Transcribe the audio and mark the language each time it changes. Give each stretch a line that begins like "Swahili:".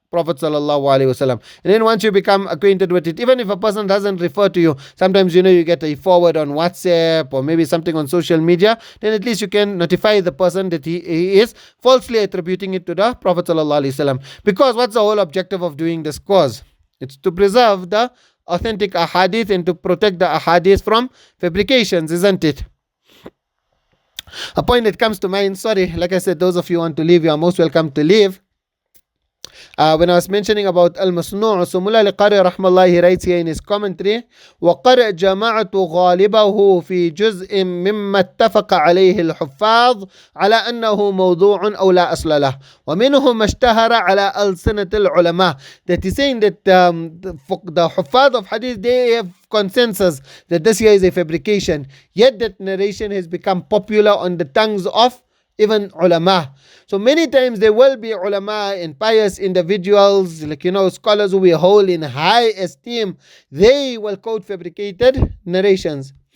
English: Prophet sallallahu alaihi wasallam. And then once you become acquainted with it, even if a person doesn't refer to you, sometimes you get a forward on WhatsApp or maybe something on social media, then at least you can notify the person that he is falsely attributing it to the Prophet sallallahu alaihi wasallam. Because what's the whole objective of doing this course? It's to preserve the authentic Aḥādīth and to protect the Aḥādīth from fabrications, isn't it? A point that comes to mind, sorry, like I said, those of you who want to leave, you are most welcome to leave. When I was mentioning about al-Masnu', so Mullah al-Qari rahmallah, he writes here in his commentary,
Arabic: وَقَرْ جَمَعْتُ غَالِبَهُ فِي جُزْءٍ مِمَّا اتَّفَقَ عَلَيْهِ الْحُفَّاظ عَلَى أَنَّهُ مَوْضُوعٌ أَوْ لَا أَصْلَ لَهُ وَمِنْهُ مَا اشْتَهَرَ عَلى أَلْسِنَةِ الْعُلَمَاء.
English: That is saying that the Huffaz of Hadith, they have consensus that this here is a fabrication, yet that narration has become popular on the tongues of even ulama. So many times there will be ulama and pious individuals, like scholars who we hold in high esteem, they will quote fabricated narrations.